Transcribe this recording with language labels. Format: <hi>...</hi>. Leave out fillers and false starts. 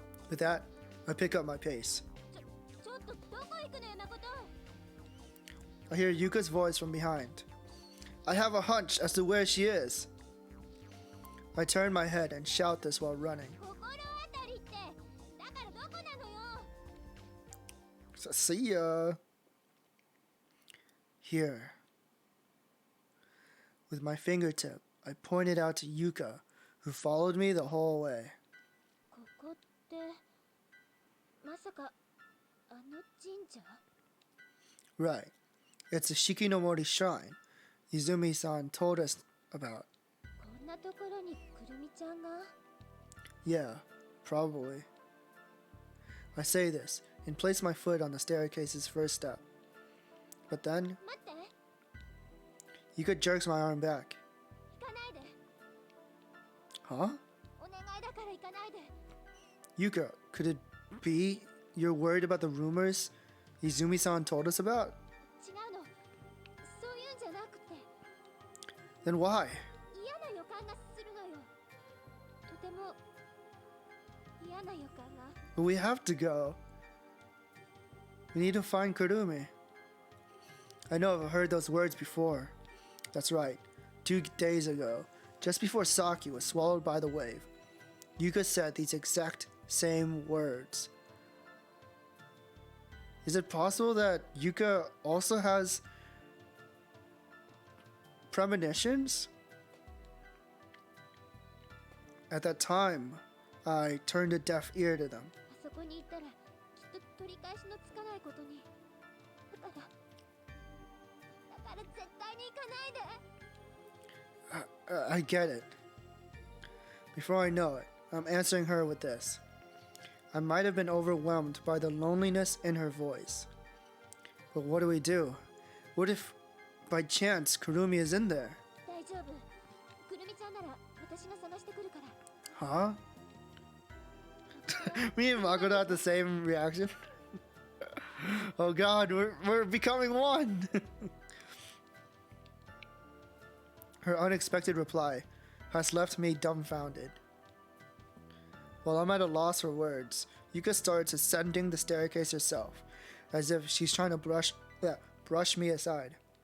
<en>With that, I pick up my pace.</en> <ja>ちょっとどこ行くのよ、誠。</ja> <en>I hear Yuka's voice from behind. I have a hunch as to where she is. I turn my head and shout this while running.</en> <ja>心当たりってだからどこなのよ。</ja> <en>So, see ya. Here. With my fingertip, I pointed out to Yuka, who followed me the whole way.</en> <ja>ここってまさかあの神社？</ja> <en>Right. It's the Shikinomori Shrine Izumi-san told us about.</en> <ja>こんなところにくるみちゃんが？</ja> <en>Yeah, probably. I say this and place my foot on the staircase's first step. But then,</en> <ja>待って、</ja> <en>Yuka jerks my arm back.</en> <ja>行かないで。</ja> <en>Huh?</en> <ja>お願いだから行かないで。</ja> <en>Yuka, could it be you're worried about the rumors Izumi-san told us about?</en> <ja>違うの。そういうんじゃなくて、</ja> <en>Then why?</en> <ja>嫌な予感がするのよ。とても嫌な予感が。</ja> <en>But we have to go. We need to find Kurumi. I know I've heard those words before. That's right. 2 days ago, just before Saki was swallowed by the wave, Yuka said these exact same words. Is it possible that Yuka also has premonitions? At that time, I turned a deaf ear to them.</en> <ja>あそこに行ったらきっと取り返しのつかないことに。だから絶対に行かないで。</ja> <en>I get it. Before I know it, I'm answering her with this. I might have been overwhelmed by the loneliness in her voice. But what do? What if, by chance, Kurumi is in there?</en> <ja>大丈夫。くるみちゃんなら私が探してくるから。</ja> <en>Huh? Me and Makoto had the same reaction. Oh god, we're becoming one! Her unexpected reply has left me dumbfounded. While I'm at a loss for words, Yuka starts ascending the staircase herself, as if she's trying to brush me aside.</en>